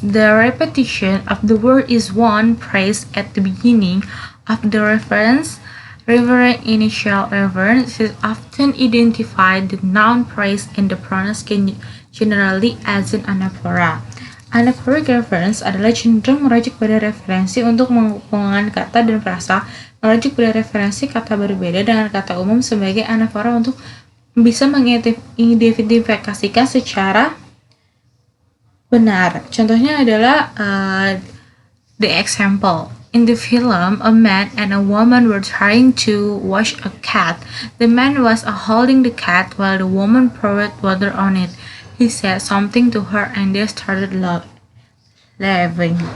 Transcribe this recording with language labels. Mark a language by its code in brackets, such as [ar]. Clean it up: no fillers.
[en] The repetition of the word is one phrase at the beginning of the reference. Referent initial reference is often identified the noun phrase and the pronouns generally as an anaphora. [id] Anaphoric reference adalah cenderung merujuk pada referensi untuk menghubungkan kata dan frasa, merujuk pada referensi kata berbeda dengan kata umum sebagai anafora untuk bisa mengidentifikasikan secara benar. Contohnya adalah [en] the example. In the film, a man and a woman were trying to wash a cat. The man was holding the cat while the woman poured water on it. He said something to her and they started laughing.